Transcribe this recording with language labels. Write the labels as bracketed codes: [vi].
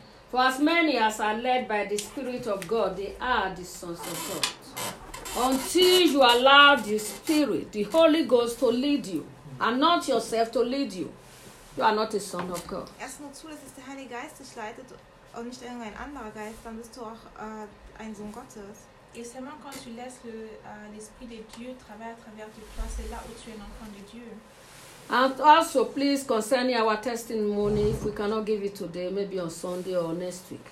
[en] For as many as are led by the Spirit of God, they are the sons of God. Until you allow the Spirit, the Holy Ghost, to lead you, and not yourself to lead you, you are not a son of God. [de] Erst nur zu, dass es der Heilige Geist dich leitet und nicht irgendein anderer Geist, dann bist du auch ein Sohn Gottes. [fr] Et seulement quand tu laisses l'esprit de Dieu travailler à travers toi, c'est là où tu es un enfant de Dieu. [en] And also, please, concerning our testimony, if we cannot give it today, maybe on Sunday or next week.